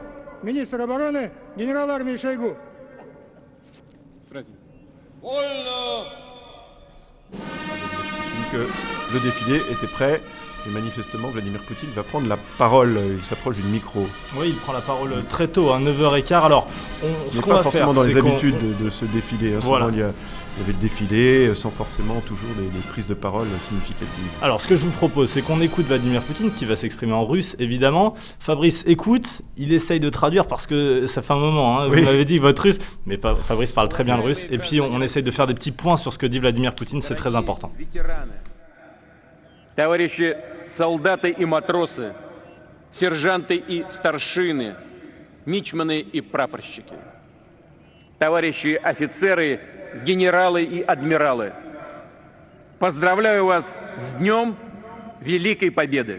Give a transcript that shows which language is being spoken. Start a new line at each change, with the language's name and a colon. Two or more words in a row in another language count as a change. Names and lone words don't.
Russian: Министр обороны, генерал армии Шойгу. Вольно!
French: Que le défilé était prêt et manifestement Vladimir Poutine va prendre la parole. Il s'approche du micro. Oui, il prend la parole très tôt, à 9h15. Alors, ce qu'on pas va forcément faire, dans les c'est habitudes de ce défilé. Voilà. Souvent, il y avait le défilé sans forcément toujours des prises de parole significatives. Alors, ce que je vous propose, c'est qu'on écoute Vladimir Poutine, qui va s'exprimer en russe, évidemment. Fabrice écoute, il essaye de traduire parce que ça fait un moment, hein, Oui. vous m'avez dit votre russe, mais Fabrice parle très bien le russe. Et puis, on essaye de faire des petits points sur ce que dit Vladimir Poutine, c'est très important.
Russian: Товарищи солдаты и матросы, сержанты и старшины, мичманы и прапорщики, товарищи офицеры, генералы и адмиралы, поздравляю вас с Днем Великой Победы!